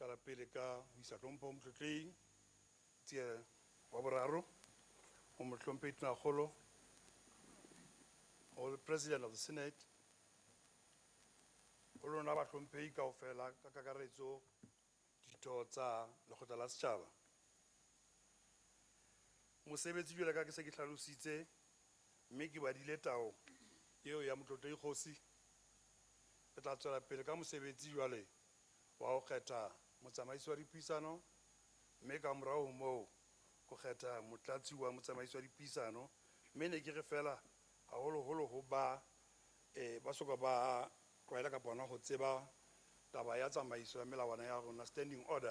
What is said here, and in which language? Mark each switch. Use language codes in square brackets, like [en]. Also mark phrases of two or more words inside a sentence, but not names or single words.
[st] la pele ka ho isa hlompho motlotlehi tsie wa boraro ho mohlomphehi tonakgolo, ho [en] the President of the Senate, [st] ho lona bahlomphehi kaofela ka kakaretso ditho tsa lekgotla la setjhaba. Mosebetsi jwale ka ke se ke hlalositse mme ke badile tao eo ya motlotlehi kgosi, re tla tswela pele ka mosebetsi jwale wa ho kgetha motsamaisi wa dipuisano, mme ka morao ho moo ho kgetha motlatsi wa motsamaisi wa dipuisano, mme ne ke re fela haholoholo ho ba soka ba tlwaela kapa hona ho tseba taba ya tsamaiso ya melawana ya rona, [en] standing order.